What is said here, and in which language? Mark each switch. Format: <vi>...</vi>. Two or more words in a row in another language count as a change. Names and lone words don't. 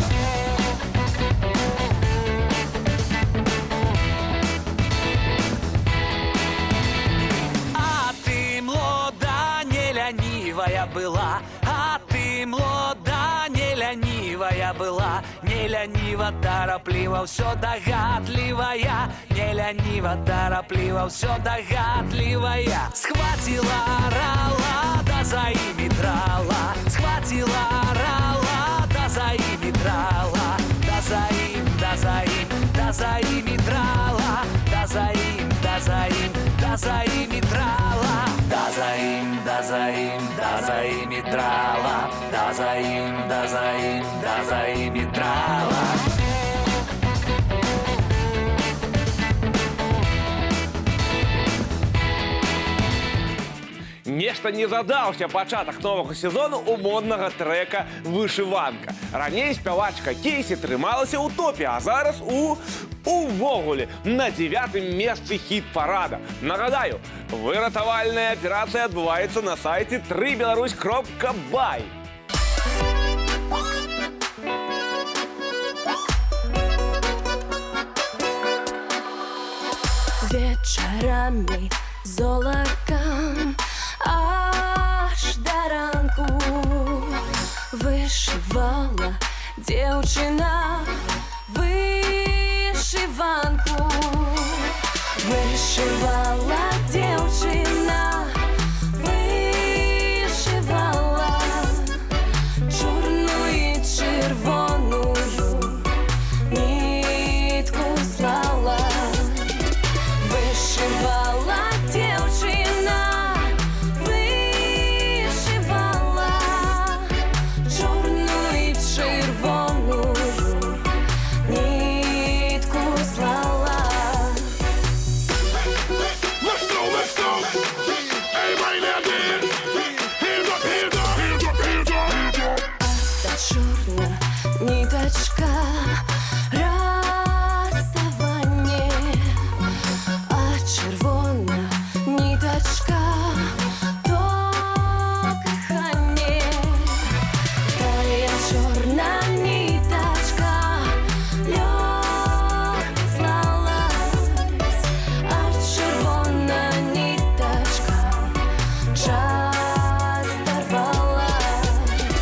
<ru>А ты, млода, не ленивая была, а ты, млода, не ленивая была, не лениво, торопливо, все догадливая, не лениво, торопливо, все догадливая. Схватила рала, да за ими драла, схватила рала, да за ими драла, да за им, да за им, да за ими драла, да за им, да да за ими трала, да за им, да за им, да за ими трала, да за им, да за им, да за ими трала.</ru> <be>Нешта не задаўся пачатак новага сезону у моднага трэка «Вышыванка». Раней спявачка Кейсі трымалася ў топе, а зараз увогуле на 9-м месцы хіт-парада. Нагадаю, выратавальная аперацыя адбываецца на сайце www.3belarus.by.</be> <uk>Вечорами золоком аж до ранку вышивала девчина вышиванку. Вышивала девчина, вышивала чорную и червоную нитку слала. Вышивала девчина, вышивала чорную и червоную нитку слала.</uk> <en>Let's go, let's go. Everybody now dance. Hands up, hands up, hands up, hands up, hands up.</en> <uk>Та чорна ниточка розставання, а червона ниточка то кохання. Тая чорна ниточка легко слалась, а червона ниточка часто рвалась.</uk>